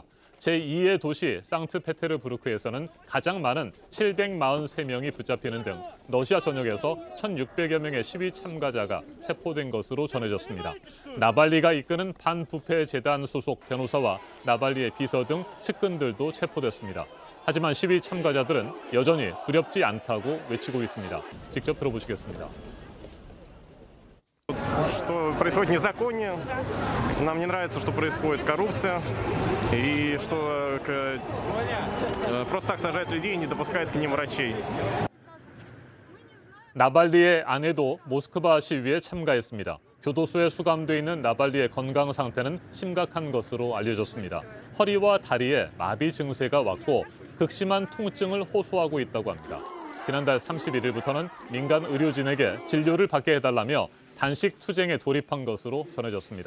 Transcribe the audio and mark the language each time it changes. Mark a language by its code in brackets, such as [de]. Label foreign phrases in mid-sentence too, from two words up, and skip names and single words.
[ko] 제2의 도시 상트페테르부르크에서는 가장 많은 743명이 붙잡히는 등 러시아 전역에서 1,600여 명의 시위 참가자가 체포된 것으로 전해졌습니다. 나발리가 이끄는 반부패 재단 소속 변호사와 나발리의 비서 등 측근들도 체포됐습니다. 하지만 시위 참가자들은 여전히 두렵지 않다고 외치고 있습니다. 직접 들어보시겠습니다. [ru] Что происходит незаконие, нам не нравится, что происходит коррупция, и что просто так сажают людей и не допускают к ним врачей. [ko] 나발리의 아내도 모스크바 시위에 참가했습니다. 교도소에 수감돼 있는 나발리의 건강 상태는 심각한 것으로 알려졌습니다. 허리와 다리에 마비 증세가 왔고 극심한 통증을 호소하고 있다고 합니다. 지난달 31일부터는 민간 의료진에게 진료를 받게 해달라며 단식 투쟁에 돌입한 것으로 전해졌습니다.